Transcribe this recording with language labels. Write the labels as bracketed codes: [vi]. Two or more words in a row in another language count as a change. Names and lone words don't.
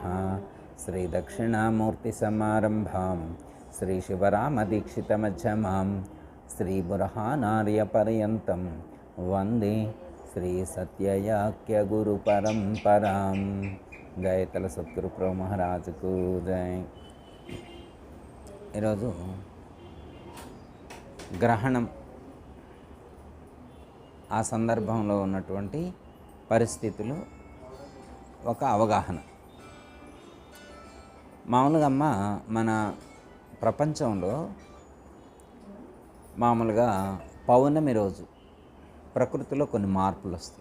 [sa] श्री दक्षिणामूर्ति समारंभां श्री शिवरामदीक्षितमध्यमां श्री बुरहानार्य पर्यन्तं वंदे श्री सत्ययाक्य गुरु परंपरां। [hi] जय तल सद्गुरु प्रो महाराज को जय। [te] ఈరోజు గ్రహణం ఆ సందర్భంలో ఉన్నటువంటి పరిస్థితులు ఒక అవగాహన. మామూలుగా మన ప్రపంచంలో మామూలుగా పౌర్ణమి రోజు ప్రకృతిలో కొన్ని మార్పులు వస్తాయి.